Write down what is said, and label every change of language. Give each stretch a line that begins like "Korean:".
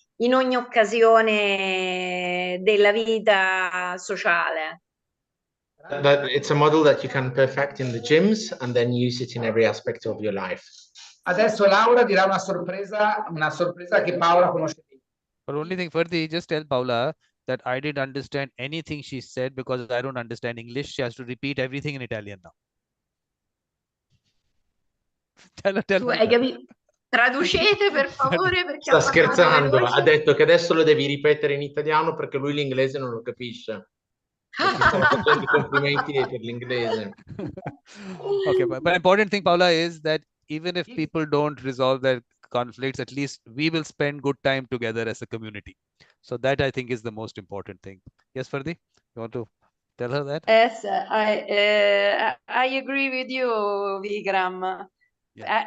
Italian: in ogni occasione della vita sociale.
English: That it's a model that you can perfect in the gyms and then use it in every aspect of your life.
Italian: Adesso Laura dirà una sorpresa che Paola conosce.
English: But only thing, Ferdi, just tell Paula that I didn't understand anything she said because I don't understand English. She has to repeat everything in Italian now. Tell her.
Italian: Traducete per favore perché sta scherzando, ha detto che adesso lo devi ripetere in italiano perché lui l'inglese non lo capisce. Stiamo facendo complimenti per l'inglese.
English: Okay, but important thing, Paula, is that even if people don't resolve their conflicts, at least we will spend good time together as a community. So that I think is the most important thing. Yes, Ferdi, you want to tell her that? Yes, I agree with you, Vikram. Yeah.